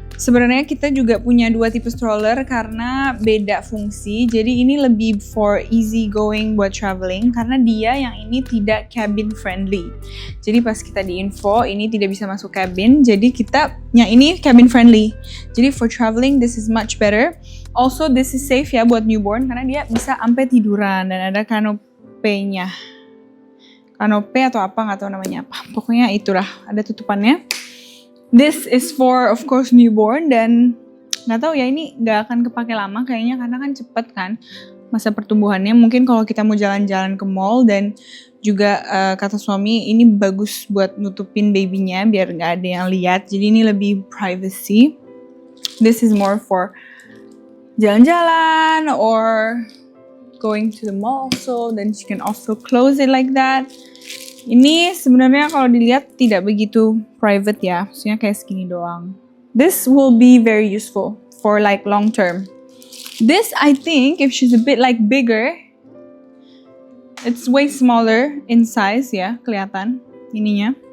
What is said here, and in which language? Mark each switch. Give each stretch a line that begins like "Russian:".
Indonesian: Sebenarnya kita juga punya 2 tipe stroller karena beda fungsi. Jadi ini lebih
English: for easy going
Indonesian: buat traveling karena dia yang ini tidak cabin friendly. Jadi pas kita di info ini tidak bisa masuk cabin. Jadi kita yang ini cabin friendly. Jadi
English: for traveling this is much better. Also this is safe
Indonesian: ya buat newborn karena dia bisa sampai tiduran dan ada kanopenya. Kanope atau apa nggak tahu namanya apa. Pokoknya itulah ada tutupannya.
English: This is for of course newborn
Indonesian: dan nggak tahu ya ini nggak akan kepake lama kayaknya karena kan cepet kan masa pertumbuhannya. Mungkin kalau kita mau jalan-jalan ke mall dan juga kata suami ini bagus buat nutupin babynya biar nggak ada yang lihat. Jadi ini lebih privacy.
English: This is more for
Indonesian: jalan-jalan
English: or going to the mall also. Then you can also close it like that.
Indonesian: Ini sebenarnya kalau dilihat tidak begitu private ya, maksudnya kayak segini doang.
English: This will be very useful for like long term. This I think if she's a bit like bigger, it's way smaller in size
Indonesian: ya, kelihatan ininya.